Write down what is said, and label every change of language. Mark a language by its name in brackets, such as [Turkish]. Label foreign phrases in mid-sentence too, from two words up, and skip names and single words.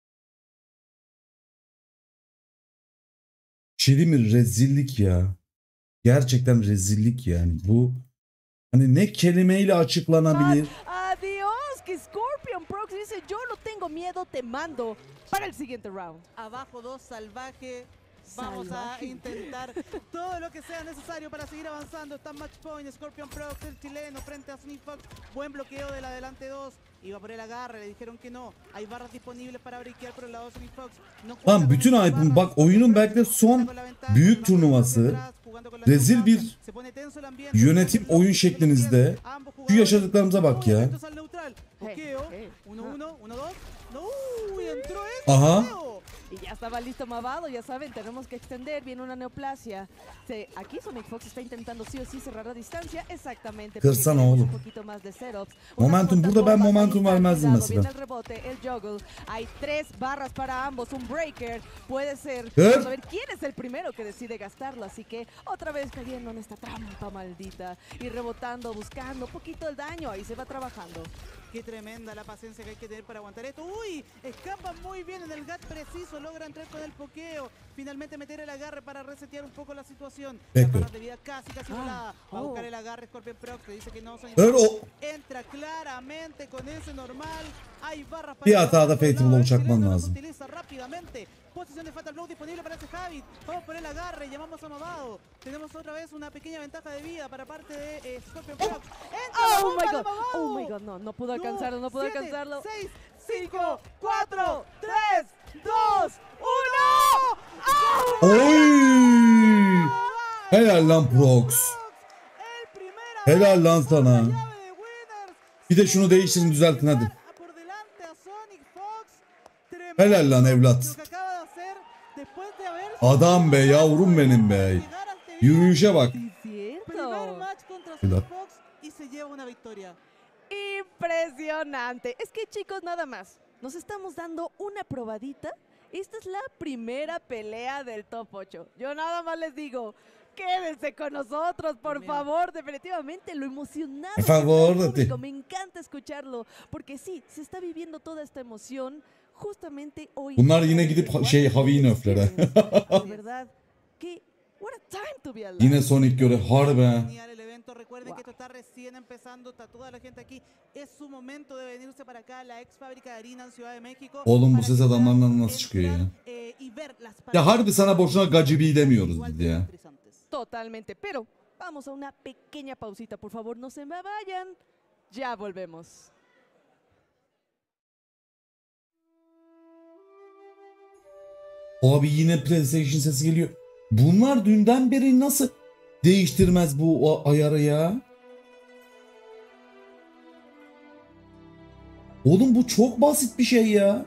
[Turkish] Şey değil mi? Rezillik ya. Gerçekten rezillik yani. Bu hani ne kelimeyle açıklanabilir? [Spanish] Adiós, que Scorpion Prox dice yo no tengo miedo, te mando para el siguiente round. Abajo 2, salvaje. Vamos a intentar todo lo que sea necesario para seguir avanzando. Está match point, Scorpion Prox, el chileno, frente a Sonic Fox. Buen bloqueo del adelante 2. Iba por el agarre, le dijeron que no. Hay barras disponibles para breakear por el lado de Sonic Fox. [Turkish] Lan bütün hype'ın bak oyunun belki de son büyük turnuvası. Rezil bir yönetim oyun şeklinizde. Şu yaşadıklarımıza bak ya. Aha. [Spanish] Y ya estaba listo Mavado, ya saben, tenemos que extender, viene una neoplasia. Aquí Sonic Fox está intentando sí o sí cerrar la distancia, exactamente. [Turkish] Kırsan oğlum. Momentum burada ben momentum vermezdim mesela. [Spanish] Viene el rebote, el juggle. Hay 3 barras para ambos, un breaker. Puede ser. ¿Eh? Vamos a ver quién es el primero que decide gastarlo. Así que otra vez cayendo en esta trampa maldita. Y rebotando, buscando un poquito el daño. Ahí se va trabajando. Qué tremenda la paciencia que hay que tener para aguantar esto. ¡Uy! Escapa muy bien en el GAT preciso. Logra entrar con el pokeo. Finalmente meter el agarre para resetear un poco la situación. La barra de vida casi volada. Va a buscar el agarre Scorpion Prox. Le dice que no. Entra claramente con ese normal. Hay barras para... [Turkish] Bir hatada Fate'ı çakman lazım. [Spanish] Utiliza rápidamente. Posición de Fatal Blow disponible para ese Javid. Vamos por el agarre. Llamamos a Mavado. Tenemos otra vez una pequeña ventaja de vida para parte de Scorpion Prox. [English] Oh my god. Oh my god. [Spanish] No pudo alcanzarlo. No pudo alcanzarlo. 6, 5, 4, 3, 2, 1. [Turkish] Oy! Helal lan Prox. Helal lan sana. Bir de şunu değiştirin, düzeltin hadi. Helal lan evlat. Adam be, yavrum benim be. Yürüyüşe bak. Evlat. [Spanish] Impresionante. Es que chicos, nada más. Nos estamos dando una probadita. Esta es la primera pelea del top 8. Yo nada más les digo, quédense con nosotros, por favor. Definitivamente lo emocionado. Por favor, público, me encanta escucharlo. Porque sí, se está viviendo toda esta emoción justamente hoy. [Turkish] Bunlar yine gidip Havi'yi nöflere. [Spanish] ¿Verdad? [English] Que what a time to be alive. [Turkish] Yine Sonic göre harbe. [Spanish] Recuerden que esto está recién empezando, está toda la gente aquí. Es su momento de venirse para acá, la ex fábrica de harina en Ciudad de México. [Turkish] Oğlum bu ses adamlardan nasıl çıkıyor ya? Ya harbi sana boşuna gacibi demiyoruz biz ya. [Spanish] Totalmente, pero vamos a una pequeña pausita, por favor, no se me vayan. Ya volvemos. [Turkish] Abi yine PlayStation sesi geliyor. Bunlar dünden beri nasıl değiştirmez bu ayarı ya? Oğlum bu çok basit bir şey ya.